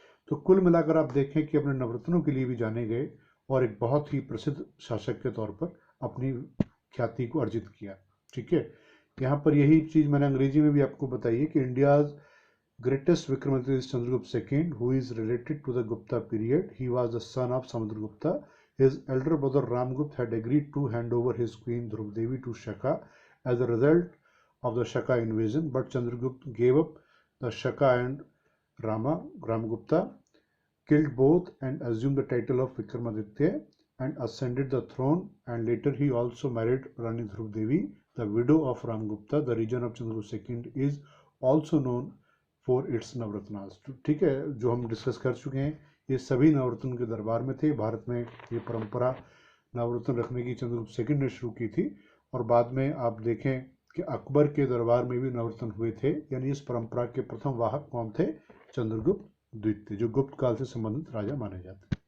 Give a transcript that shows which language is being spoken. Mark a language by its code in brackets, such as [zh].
[hi] तो कुल मिलाकर आप देखें कि अपने नवरत्नों के लिए भी जाने गए और एक बहुत ही प्रसिद्ध शासक के तौर पर अपनी ख्याति को अर्जित किया। ठीक है, यहाँ पर यही चीज़ मैंने अंग्रेजी में भी आपको बताई है कि [en] India's greatest Vikramaditya is Chandragupta II, who is related to the Gupta period. He was the son of Samudragupta. His elder brother Ramgupta had agreed to hand over his queen Dhruv Devi to Shaka as a result of the Shaka invasion, but Chandragupta gave up the Shaka and Ramgupta killed both and assumed the title of Vikramaditya and ascended the throne, and later he also married Rani Dhruv Devi, the widow of Ramgupta. The region of Chandragupta II is also known for its Navratnas. [hi] ठीक है, जो हम discuss कर चुके हैं, ये सभी नवरत्न के दरबार में थे। भारत में ये परंपरा नवरत्न रखने की चंद्रगुप्त II ने शुरू की थी और बाद में आप देखें कि अकबर के दरबार में भी नवरत्न हुए थे। यानी इस परंपरा के प्रथम वाहक कौन थे? चंद्रगुप्त द्वितीय, जो गुप्त काल से संबंधित राजा माने जाते हैं।